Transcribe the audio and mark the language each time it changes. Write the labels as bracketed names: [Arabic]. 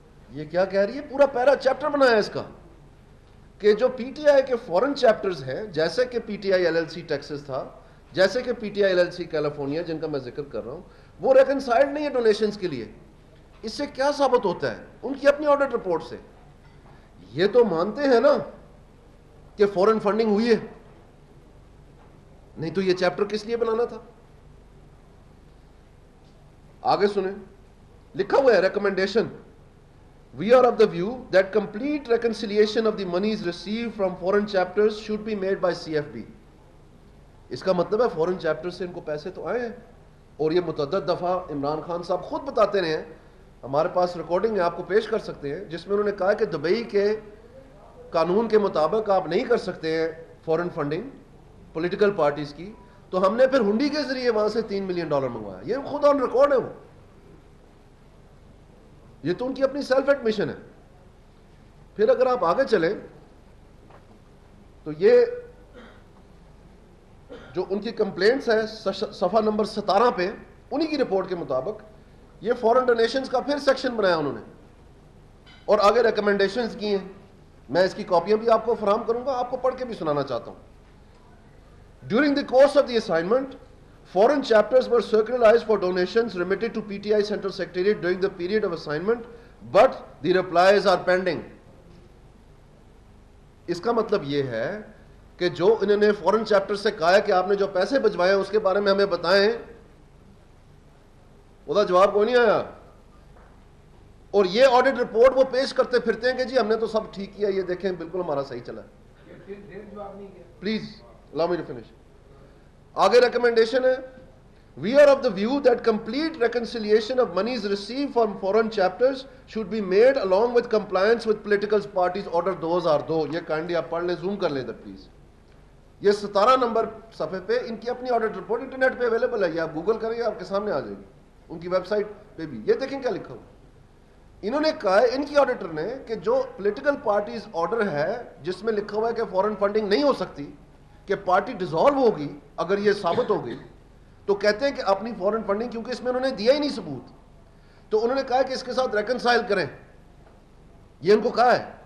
[Urdu] یہ کیا کہہ رہی ہے, پورا پیرا چیپٹر بنایا ہے اس کا کہ جو پی ٹی آئی کے فورن چیپٹرز ہیں, جیسے کہ P T I L L C Texas تھا, جیسے کہ P T I L L C California جن کا میں ذکر کر رہا ہوں, وہ ریکنسائلڈ نہیں ہے ڈونیشنز کے لیے. اس سے کیا ثابت ہوتا ہے ان کی اپنی آڈٹ رپورٹ سے؟ یہ تو مانتے ہیں نا کہ فورن فنڈنگ ہوئی ہے, نہیں تو یہ چیپٹر کس لیے بنانا تھا. آگے سنیں, لکھا ہوا ہے recommendation, [English] we are of the view that complete reconciliation of the monies received from foreign chapters should be made by CFB. [Urdu] اس کا مطلب ہے فورن چیپٹر سے ان کو پیسے تو آئے ہیں, اور یہ متعدد دفعہ عمران خان صاحب خود بتاتے رہے ہیں, ہمارے پاس ریکارڈنگ ہے آپ کو پیش کر سکتے ہیں, جس میں انہوں نے کہا کہ دبئی کے قانون کے مطابق آپ نہیں کر سکتے ہیں فورن فنڈنگ پولیٹیکل پارٹیز کی, تو ہم نے پھر ہنڈی کے ذریعے وہاں سے $3 ملین منگوایا. یہ خود آن ریکارڈ ہے, وہ یہ تو ان کی اپنی سیلف ایڈمیشن ہے. پھر اگر آپ آگے چلیں تو یہ جو ان کی کمپلینٹس ہے صفحہ نمبر 17 پہ, انہی کی رپورٹ کے مطابق یہ فورن ڈونیشنز کا پھر سیکشن بنایا انہوں نے, اور آگے ریکمنڈیشنز کی ہیں. میں اس کی کاپیاں بھی آپ کو فراہم کروں گا, آپ کو پڑھ کے بھی سنانا چاہتا ہوں. [English] During the course of the assignment, foreign chapters were circularized for donations remitted to PTI Central Secretariat during the period of assignment, but the replies are pending. [Urdu] اس کا مطلب یہ ہے کہ جو انہوں نے فورن چیپٹر سے کہا ہے کہ آپ نے جو پیسے بھجوائے ہیں اس کے بارے میں ہمیں بتائیں, وہ دا جواب کوئی نہیں آیا. اور یہ آڈٹ رپورٹ وہ پیش کرتے پھرتے ہیں کہ جی ہم نے تو سب ٹھیک کیا, یہ دیکھیں بالکل ہمارا صحیح چلا ہے. [English] Please allow me to finish. [Urdu] آگے ریکمنڈیشن ہے, [English] we are of the view that complete reconciliation of monies received from foreign chapters should be made along with compliance with political parties order those are دو. [Urdu] یہ kindly آپ پڑھ لیں, zoom کر لیں ادھر please. یہ 17 نمبر صفحے پہ ان کی اپنی آڈٹ رپورٹ انٹرنیٹ پہ اویلیبل ہے, یہ آپ گوگل کریں گے آپ کے سامنے آ جائے گی. ان کی ویب سائٹ پہ بھی یہ دیکھیں کیا لکھا ہوا. انہوں نے کہا ہے ان کی آڈیٹر نے کہ جو پولیٹیکل پارٹیز آرڈر ہے جس میں لکھا ہوا ہے کہ فورن فنڈنگ نہیں ہو سکتی, کہ پارٹی ڈیزالو ہوگی اگر یہ ثابت ہو گئی, تو کہتے ہیں کہ اپنی فورن فنڈنگ, کیونکہ اس میں انہوں نے دیا ہی نہیں ثبوت, تو انہوں نے کہا کہ اس کے ساتھ ریکنسائل کریں. یہ ان کو کہا ہے.